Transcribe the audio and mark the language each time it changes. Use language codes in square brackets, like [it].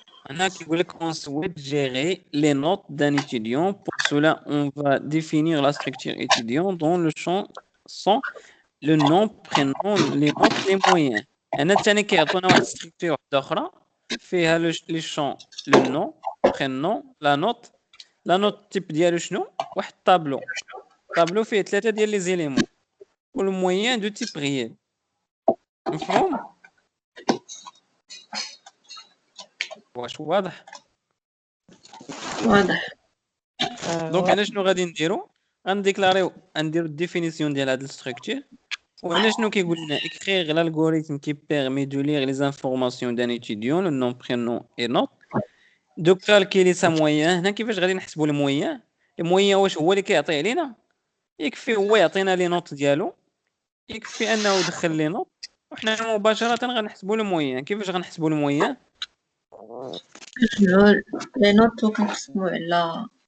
[ar] هنا كيقول لك [fr] on souhaite gérer les notes d'un étudiant. Pour cela, on va définir la structure étudiant dont le champ sont le nom, prénom, les notes, les moyens. [ar] هنا ثاني كيعطونا واحد ستركتور واحده اخرى فيها لي شون لو نو برينون لا نوت تيب ديالو شنو؟ واحد طابلو فيه 3 ديال لي زيليمون والمويان دو تيب ريال. مفهوم؟ واش واضح؟ واضح. دونك انا شنو غادي نديرو؟ غنديكلاريو نديرو الديفينيسيون ديال هاد الستركتور. وهنا شنو كيقول لنا [fr] écrire l'algorithme qui permet de lire les informations d'un étudiant le nom prénom et note دو كالكيلي سا مويان. [ar] هنا كيفاش غادي نحسبوا المويان؟ المويان واش هو اللي كيعطيه علينا؟ يكفي هو يعطينا لي نوت ديالو، يكفي انه يدخل لي نوت وحنا مباشره غنحسبوا المويان. كيفاش غنحسبوا المويان؟ كنجمعو لي نوت وكنقسمو على